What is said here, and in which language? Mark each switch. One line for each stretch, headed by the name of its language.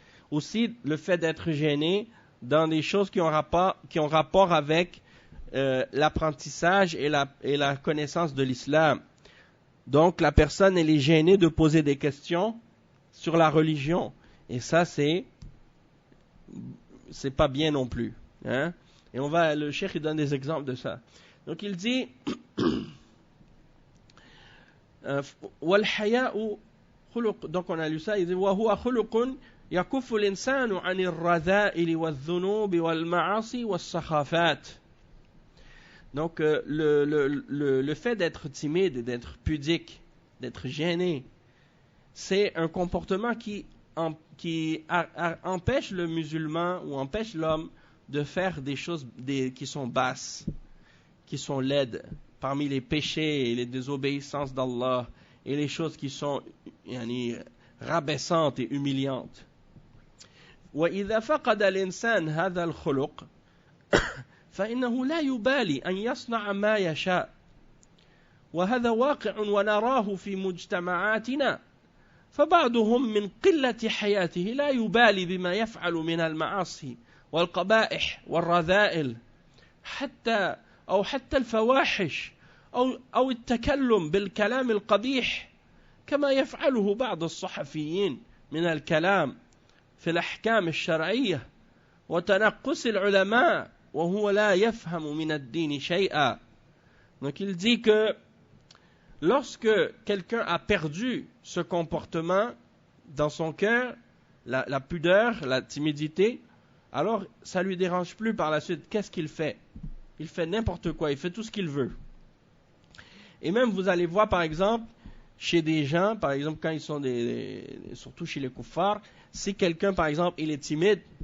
French: Aussi le fait d'être gêné dans des choses qui ont rapport avec l'apprentissage et la connaissance de l'islam. Donc la personne elle est gênée de poser des questions sur la religion. Et ça c'est pas bien non plus. Et le cheikh il donne des exemples de ça. Donc il dit
Arabic: والحياء خلق,
French: donc on a lu ça, il dit
Arabic: وهو خلق يكف الإنسان عن الرذائل والذنوب والمعاصي والسخافات.
French: Donc le fait d'être timide, d'être pudique, d'être gêné, c'est un comportement qui empêche le musulman ou empêche l'homme de faire des choses qui sont basses, qui sont laides, parmi les péchés et les désobéissances d'Allah et les choses qui sont rabaissantes et humiliantes.
Arabic: وإذا فقد الإنسان هذا الخلق فإنه لا يبالي أن يصنع ما يشاء وهذا واقع ونراه في مجتمعاتنا فبعضهم من قلة حياته لا يبالي بما يفعل من المعاصي والقبائح والرذائل حتى الفواحش أو التكلم بالكلام القبيح كما يفعله بعض الصحفيين من الكلام في الأحكام الشرعية وتنقص العلماء وهو لا يفهم من الدين شيئا.
French: Donc il dit que lorsque quelqu'un a perdu ce comportement dans son cœur, la pudeur, la timidité, alors ça lui dérange plus par la suite. Qu'est-ce qu'il fait? Il fait n'importe quoi, il fait tout ce qu'il veut. Et même vous allez voir par exemple chez des gens, par exemple quand ils sont surtout chez les kuffars, si quelqu'un par exemple il est timide,